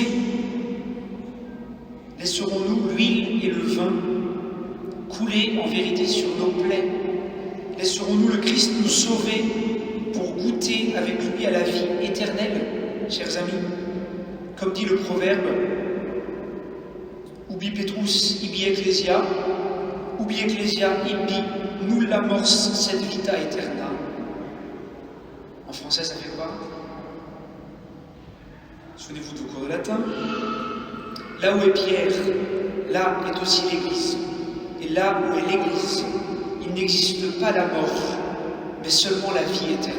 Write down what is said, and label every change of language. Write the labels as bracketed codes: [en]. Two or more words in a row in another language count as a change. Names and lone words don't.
[fr] Laisserons-nous l'huile et le vin couler en vérité sur nos plaies? Laisserons-nous le Christ nous sauver pour goûter avec lui à la vie éternelle, chers amis? Comme dit le proverbe, [la] ubi Petrus ibi ecclesia ibi nulla mors sed vita aeterna. [fr] En français, ça fait quoi? Souvenez-vous du cours de latin. Là où est Pierre, là est aussi l'Église. Et là où est l'Église, il n'existe pas la mort, mais seulement la vie éternelle.